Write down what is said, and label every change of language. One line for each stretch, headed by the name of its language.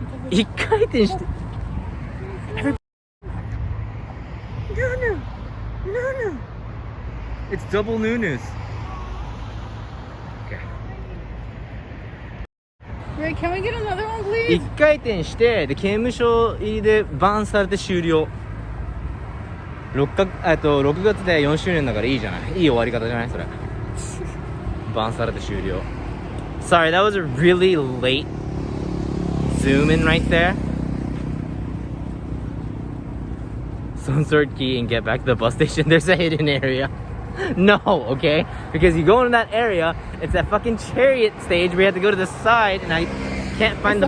Japanese: 一回転して。
English: Every... No. It's double nunus. Okay. Ray, can we get another one, please?
Japanese: 一回転してで刑務所入りでバンされて終了。 6月で4周年だからいいじゃない。いい終わり方じゃないそれ。バンされて終了。
English: Sorry, that was a really late zoom in right there. So insert key and get back to the bus station. There's a hidden area. No, okay? Because you go into that area, it's that fucking chariot stage where you have to go to the side and I can't find the